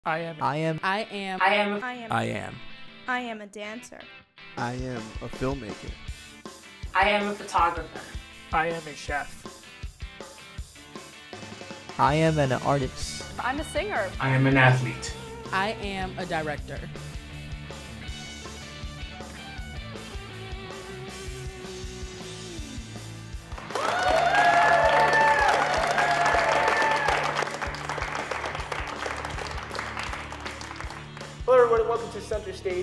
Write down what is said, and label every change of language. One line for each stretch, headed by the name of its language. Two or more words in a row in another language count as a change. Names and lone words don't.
English: I am. I am. I am. I am. I am. I am. I am a dancer. I am a filmmaker. I am a photographer. I am a chef. I am an artist. I'm a singer. I am an athlete. I am a director. Hello everyone and welcome to Center Stage.